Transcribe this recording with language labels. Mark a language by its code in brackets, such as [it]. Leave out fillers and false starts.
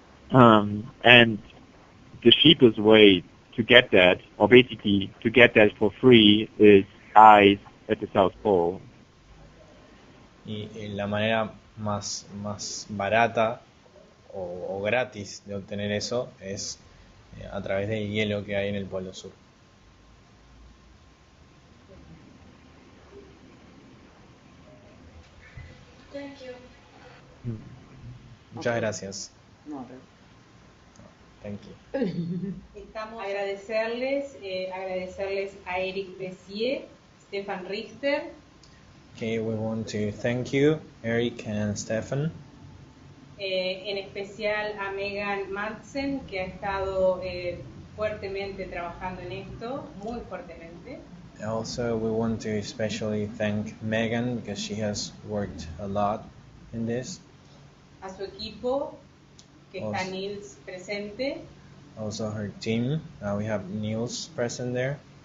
[en] And the cheapest way to get that, or basically to get that for free, is ice at the South Pole. [es] Y la manera más barata o gratis de obtener eso es a través del hielo que hay en el Polo Sur. [en] Thank you. [es] Muchas gracias. No, [en] Thank you. [es] Estamos agradecerles a Erik Beiser, Stephan Richter, [en] Okay, we want to thank you, Erik and Stephan. [es] En especial a Megan Madsen, que ha estado fuertemente trabajando en esto, muy fuertemente. [en] Also, we want to especially thank Megan because she has worked a lot in this. [es] A su equipo, que está [en] Also- [es] Nils presente, [en] Also, her team. We have Niels present there.